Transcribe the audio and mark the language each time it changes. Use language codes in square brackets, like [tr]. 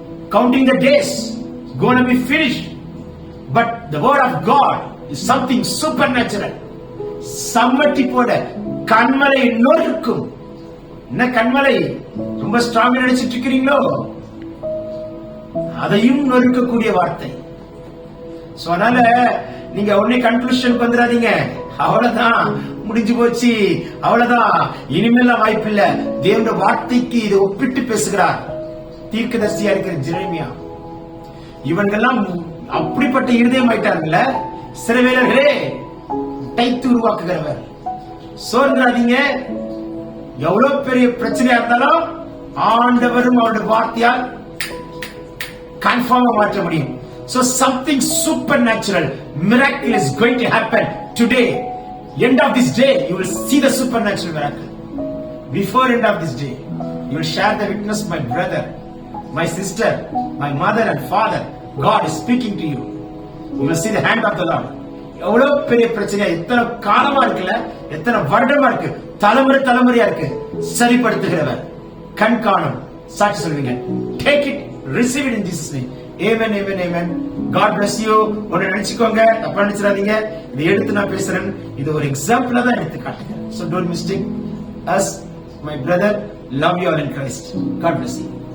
[en] Counting the days, gonna be finished. But the word of God is something supernatural. [ta] சம்மட்டி போட கண்மலை நொறுக்கும். என்ன கண்மலை ரொம்ப ஸ்ட்ராங்கா நினைச்சிட்டு இருக்கிறீங்களோ, அதையும் நொறுக்கக்கூடிய வார்த்தை. அதனால நீங்க உடனே கன்க்ளூஷன் வந்துடாதீங்க. அவ்வளவுதான், முடிஞ்சு போச்சு, அவ்வளவுதான், இனிமேல் வாய்ப்பு இல்ல. தேவனுடைய வார்த்தைக்கு இதை ஒப்பிட்டு பேசுகிறார் தீர்க்கதரிசியா இருக்கிற ஜெரேமியா. இவங்கெல்லாம் அப்படிப்பட்ட இருதயம் ஆயிட்டாங்கல்ல. சிறவேலர்களே, டைத்து உருவாக்குகிறவர். சோர்ந்துடாதீங்க. எவ்வளவு பெரிய பிரச்சனையா இருந்தாலும் ஆண்டவரும் அவருடைய வார்த்தையால் கன்ஃபார்மா மாற்ற முடியும். [en] So something supernatural, miracle is going to happen today. End of this day, you will see the supernatural miracle. Before end of this day, you will share the witness, my brother, my sister, my mother and father. God is speaking to you. You will see the hand of the Lord. [ta] எவ்வளவு பெரிய பிரச்சனை, எத்தனை காலமா இருக்குல்ல, எத்தனை வருடமா இருக்கு, தலைமுறையா இருக்கு. சரிப்படுத்துகிறவர், கண் காணும், சாட்சி சொல்வீங்க. [en] Take it, receive it in Jesus name. Amen, amen, amen. God bless you. [ta] ஒன்னு நினைச்சுக்கோங்க, தப்பா நினைச்சிடாதீங்க. இதை எடுத்து நான் பேசுறேன், இது ஒரு எக்ஸாம்பிளா தான் எடுத்து காட்டுங்க. [en] So don't mistake us, my brother. Love you all in Christ. God bless you.